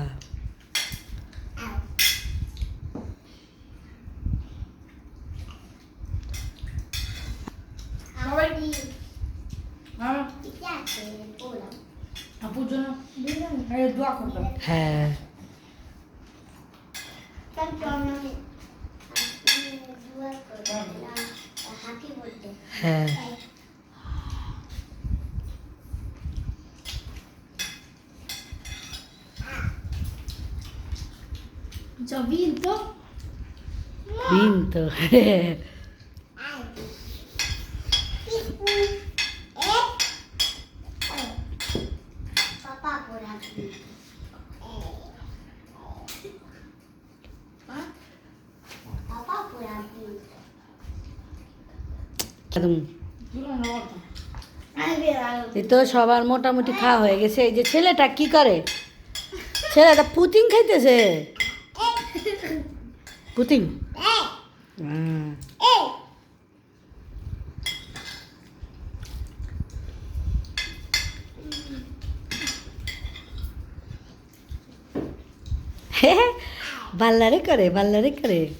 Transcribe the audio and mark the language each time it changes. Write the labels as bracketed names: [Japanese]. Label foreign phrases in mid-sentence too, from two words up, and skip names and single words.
[Bangla] হ্যাঁ, হ্যাঁ, Vinto? vinto. [Italian] Papà pure Papà pure [Bangla] এই তো সবার মোটামুটি খাওয়া হয়ে গেছে। এই যে ছেলেটা কি করে? ছেলেটা পুটিং খাইতেছে। পুটিং। বাল্লারে করে, বাল্লারে করে।